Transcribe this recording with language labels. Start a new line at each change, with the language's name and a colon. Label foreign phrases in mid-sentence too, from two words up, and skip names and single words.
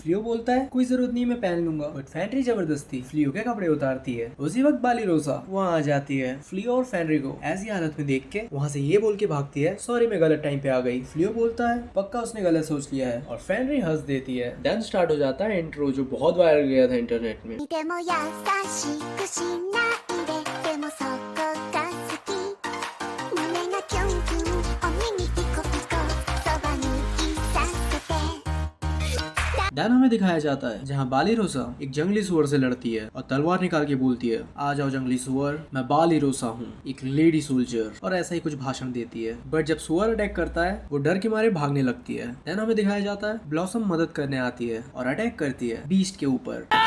Hindi: फ्लियो बोलता है कोई जरूरत नहीं मैं पहन लूंगा, बट फेनरी जबरदस्ती फ्लियो के कपड़े उतारती है। उसी वक्त बाली रोसा वहाँ आ जाती है। फ्लियो और फेनरी को ऐसी हालत में देख के वहाँ से ये बोल के भागती है सॉरी मैं गलत टाइम पे आ गई। फ्लियो बोलता है पक्का उसने गलत सोच लिया है और फेनरी हंस देती है। देन स्टार्ट हो जाता है इंट्रो, जो बहुत वायरल गया था इंटरनेट में।
Japanese: でも優しくしないででもそこが好き胸がキュンキュンお耳ピコピコそばにいさせて
Hindi: देन हमें दिखाया जाता है जहाँ बाली रोसा एक जंगली सुअर से लड़ती है और तलवार निकाल के बोलती है आ जाओ जंगली सुअर, मैं बाली रोसा हूँ एक लेडी सोल्जर, और ऐसा ही कुछ भाषण देती है। बट जब सुअर अटैक करता है वो डर के मारे भागने लगती है। देन हमें दिखाया जाता है ब्लॉसम मदद करने आती है और अटैक करती है बीस्ट के ऊपर।